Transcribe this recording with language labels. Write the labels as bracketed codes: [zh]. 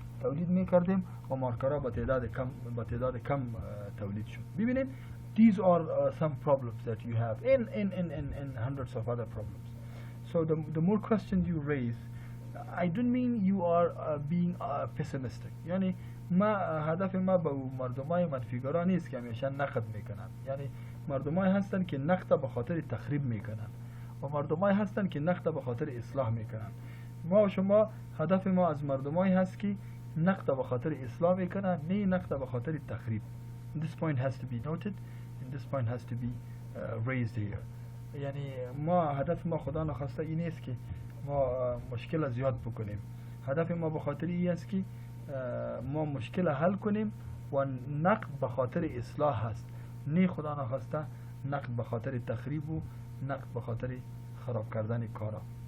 [fa] تولید میکردیم و مارکرها با تعداد کم تولید شد. ببینید [en] these are some problems that you have in hundreds of other problems. So the more questions you raise, I don't mean you are being pessimistic. [fa] یعنی هدف ما با مردمای منفیگرا نیست که همیشه نقد میکنن. یعنی مردمای هستن که نقد به خاطر تخریب میکنن و مردمای هستن که نقد به خاطر اصلاح میکنن. ما و شما هدف ما از مردمای هست که نقد به خاطر اصلاح میکنن، نه نقد به خاطر تخریب. [en] This point has to be noted and this point has to be raised here. [fa] یعنی ما هدف ما خدا نخواسته این نیست که ما مشکل زیاد بکنیم. هدف ما به خاطر این است که ما مشکل حل کنیم و نقد به خاطر اصلاح هست، نه خدا نخواسته نقد به خاطر تخریب و نقد به خاطر خراب کردن کارا.